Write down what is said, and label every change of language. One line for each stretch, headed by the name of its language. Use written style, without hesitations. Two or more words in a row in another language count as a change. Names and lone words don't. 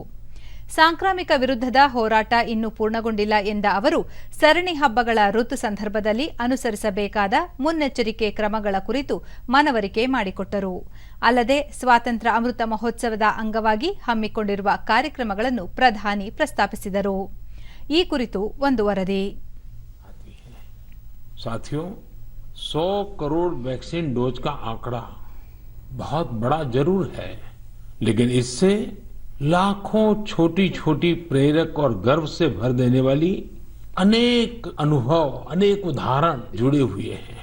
Kannada: ಸಾಂಕ್ರಾಮಿಕ ವಿರುದ್ಧದ ಹೋರಾಟ ಇನ್ನೂ ಪೂರ್ಣಗೊಂಡಿಲ್ಲ ಎಂದ ಅವರು, ಸರಣಿ ಹಬ್ಬಗಳ ಋತು ಸಂದರ್ಭದಲ್ಲಿ ಅನುಸರಿಸಬೇಕಾದ ಮುನ್ನೆಚ್ಚರಿಕೆ ಕ್ರಮಗಳ ಕುರಿತು ಮನವರಿಕೆ ಮಾಡಿಕೊಟ್ಟರು. ಅಲ್ಲದೆ ಸ್ವಾತಂತ್ರ್ಯ ಅಮೃತ ಮಹೋತ್ಸವದ ಅಂಗವಾಗಿ ಹಮ್ಮಿಕೊಂಡಿರುವ ಕಾರ್ಯಕ್ರಮಗಳನ್ನು ಪ್ರಧಾನಿ ಪ್ರಸ್ತಾಪಿಸಿದರು. ಈ ಕುರಿತು ಒಂದು ವರದಿ.
Hindi: साथियों, 100 करोड़ वैक्सीन डोज का आंकड़ा बहुत बड़ा जरूर है, लेकिन इससे लाखों छोटी छोटी प्रेरक और गर्व से भर देने वाली अनेक अनुभव, अनेक उदाहरण जुड़े हुए हैं.